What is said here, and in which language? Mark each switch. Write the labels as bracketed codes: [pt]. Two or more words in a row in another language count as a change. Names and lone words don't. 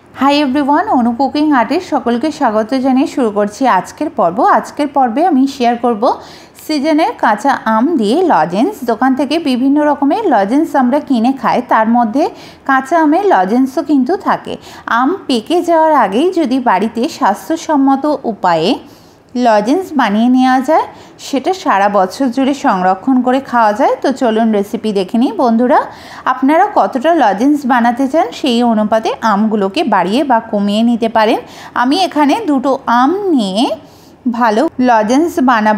[en] Hi everyone [bn] অনু কুকিং আর্টে সকলকে স্বাগত জানিয়ে শুরু করছি আজকের পর্ব। আজকের পর্বে আমি শেয়ার করব সিজনের কাঁচা আম দিয়ে লজেন্স। দোকান থেকে বিভিন্ন রকমের লজেন্স আমরা কিনে খাই, তার মধ্যে কাঁচা আমের লজেন্সও কিন্তু থাকে। আম পেকে যাওয়ার আগেই যদি বাড়িতে স্বাস্থ্যসম্মত উপায়ে লজেন্স বানিয়ে नेওয়া যায়, সেটা সারা বছর জুড়ে সংরক্ষণ করে খাওয়া যায়। তো চলুন রেসিপি দেখে নিই। বন্ধুরা, আপনারা কতটা লজেন্স বানাতে চান সেই অনুপাতে আমগুলোকে বাড়িয়ে বা কমিয়ে নিতে পারেন। আমি এখানে দুটো আম নিয়ে ভালো লজেন্স বানাবো।